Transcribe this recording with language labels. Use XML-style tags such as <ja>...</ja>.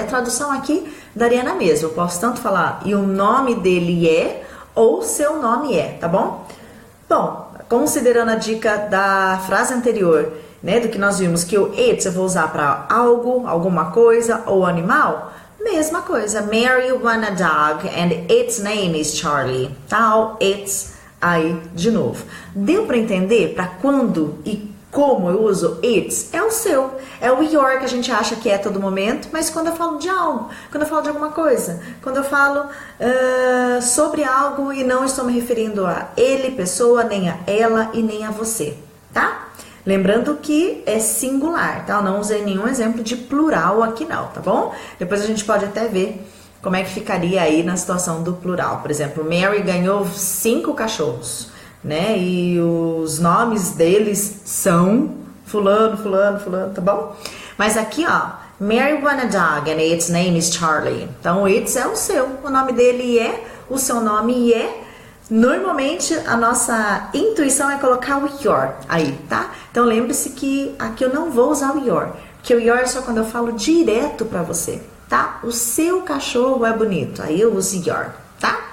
<pt>A tradução aqui daria na mesma. Eu posso tanto falar e o nome dele é ou seu nome é, tá bom? Bom, considerando a dica da frase anterior, né, do que nós vimos que o it's eu vou usar para algo, alguma coisa ou animal, mesma coisa.</pt> <en>Mary won a dog and its name is Charlie.</en> <pt>Tá, it's aí de novo. Deu para entender para quando e como eu uso it's? É o seu, é o your que a gente acha que é a todo momento, mas quando eu falo de algo, quando eu falo de alguma coisa, quando eu falo sobre algo e não estou me referindo a ele, pessoa, nem a ela e nem a você, tá? Lembrando que é singular, tá? Eu não usei nenhum exemplo de plural aqui não, tá bom? Depois a gente pode até ver como é que ficaria aí na situação do plural. Por exemplo, Mary ganhou 5 cachorros, né? E os nomes deles são fulano, fulano, fulano, tá bom? Mas aqui, ó,</pt> <en>Mary won a dog and its name is Charlie.</en> <pt>Então, o it's é o seu, o nome dele é, o seu nome é. Normalmente, a nossa intuição é colocar o your aí, tá? Então, lembre-se que aqui eu não vou usar o your, porque o your é só quando eu falo direto pra você, tá? O seu cachorro é bonito, aí eu uso your, tá?</pt>